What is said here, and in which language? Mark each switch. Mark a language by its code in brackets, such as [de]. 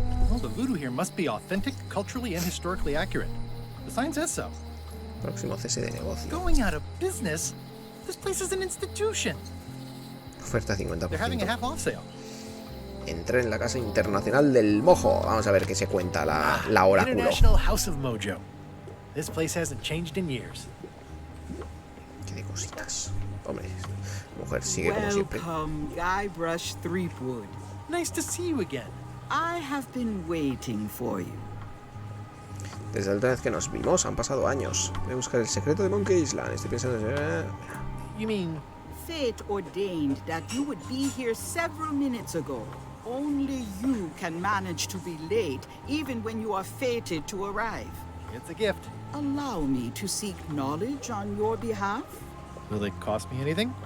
[en] Well, the voodoo here must be authentic, culturally, and historically accurate. The sign says so. [es] Próximo cese de negocio. [en] Going out of business? This place is an institution. [es] Oferta 50%. [en] They're having a half-off sale. [es] Entré en la Casa Internacional del Mojo. Vamos a ver qué se cuenta la oráculo. [en] International House of Mojo. This place hasn't changed in years. [es] Qué de cositas. Hombre, mujer sigue como siempre. [en] Welcome, Guybrush Threepwood. Nice to see you again. I have been waiting for you. [es] Desde la última vez que nos vimos han pasado años. Voy a buscar el secreto de Monkey Island. Estoy pensando... [en] You mean... Fate ordained that you would be here several minutes ago. Only you can manage to be late, even when you are fated to arrive. It's a gift. Allow me to seek knowledge on your behalf. Will it cost me anything?